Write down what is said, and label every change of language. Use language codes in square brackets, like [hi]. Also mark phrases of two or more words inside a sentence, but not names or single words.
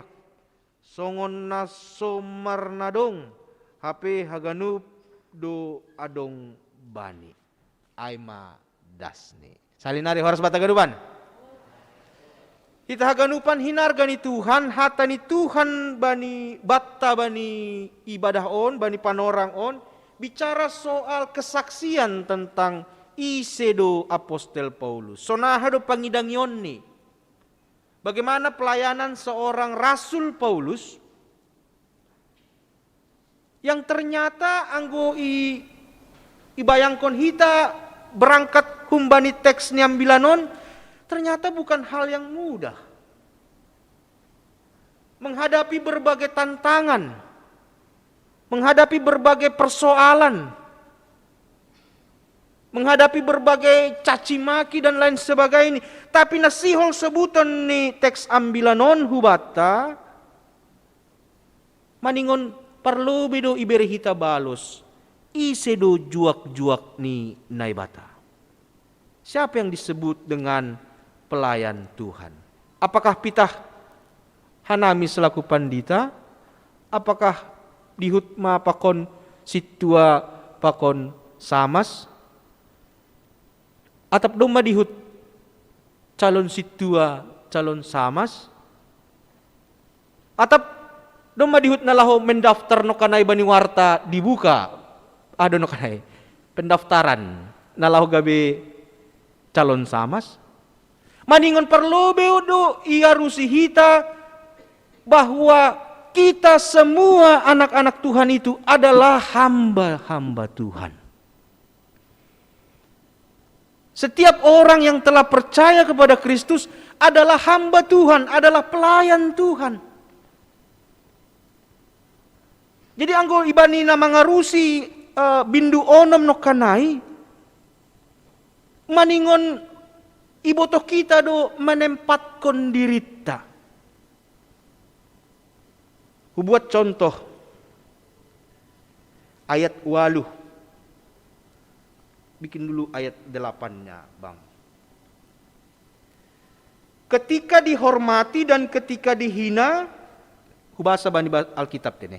[bts] Songon na somarnadong, hape haganup do adong bani. Aima dasne. Salinari horas bataganupan. Ita haganupan hinarga ni Tuhan, hata ni Tuhan bani batta bani ibadah on, bani panorang on. [id] Bicara soal kesaksian tentang isedo Apostel Paulus. [bts] Sonahado pangidangyon ni. [id] Bagaimana pelayanan seorang Rasul Paulus yang ternyata [bts] anggo ibayangkon hita berangkat humbani teks niambilanon [id] ternyata bukan hal yang mudah. Menghadapi berbagai tantangan, menghadapi berbagai persoalan, menghadapi berbagai caci maki dan lain sebagainya. [bts] Tapi nasihol sebutan ni teks ambilanon hubata, maningon perlu bedo iberi hita balos, isedo juak-juak ni naibata. [id] Siapa yang disebut dengan pelayan Tuhan? [bts] Apakah pitah hanami selaku pandita? Apakah dihutma pakon situa pakon samas? Atap doma dihut calon situa calon samas? Atap doma dihut nalaho mendaftar no kanay bani warta dibuka? Ada no kanay pendaftaran nalaho gabe calon samas? Maningon perlu beudo ia rusihita [id] bahwa kita semua anak-anak Tuhan itu adalah hamba-hamba Tuhan. Setiap orang yang telah percaya kepada Kristus adalah hamba Tuhan, adalah pelayan Tuhan. [bts] Jadi anggo ibani na mangarusi bindu onom no kanai, maningon ibotoh kita do menempatkan dirita. Hubuat contoh ayat 8. [id] Bikin dulu ayat 8-nya, Bang. Ketika dihormati dan ketika dihina, bahasa bani Alkitab ini.